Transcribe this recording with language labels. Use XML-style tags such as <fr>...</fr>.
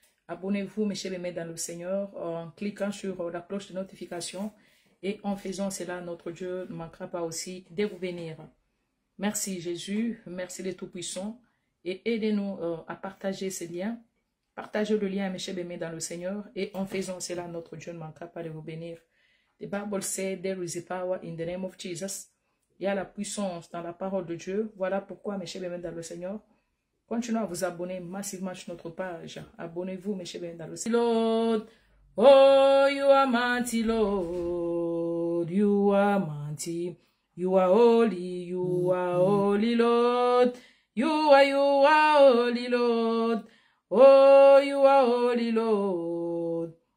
<fr>Abonnez-vous, mes chers aimés dans le Seigneur, en cliquant sur la cloche de notification et en faisant cela, notre Dieu ne manquera pas aussi de vous bénir. Merci Jésus, merci les Tout-Puissants et aidez-nous à partager ces liens. Partagez le lien, mes chers aimés dans le Seigneur et en faisant cela, notre Dieu ne manquera pas de vous bénir.</fr> <en>The Bible says there is a power in the name of Jesus.</en> <fr>Il y a la puissance dans la parole de Dieu. Voilà pourquoi, mes chers aimés dans le Seigneur, continuez à vous abonner massivement sur notre page. Abonnez-vous, mes chers aimés dans le Seigneur.</fr> <en>Lord, oh, you are mighty, Lord. You are mighty. You are holy, Lord. You are holy, Lord. Oh, you are holy, Lord.</en>